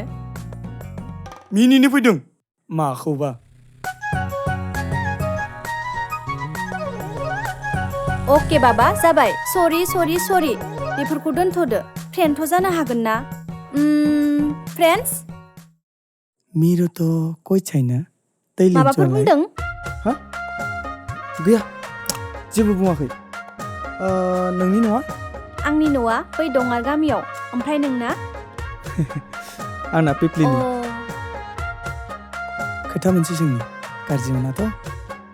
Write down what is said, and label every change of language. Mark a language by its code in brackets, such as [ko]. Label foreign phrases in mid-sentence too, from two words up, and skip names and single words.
[brx] मिनिनो फैदों माखौबा अके बाबा जाबाय सरि बेफोरखौ दोनथ'दो फ्रेन्डथ' जानो हागोन ना फ्रेन्डस [ne] मेरो त कोही छैन तैले [brx] माबाफोर बुंदों हा गैया जेबो बुङाखै नोंनि नङा आंनि न'आ बै दङार गामियाव ओमफ्राय नोंना आंना पिपलिनि खोथा मोनसे सोंनि गाज्रि मोनाथ'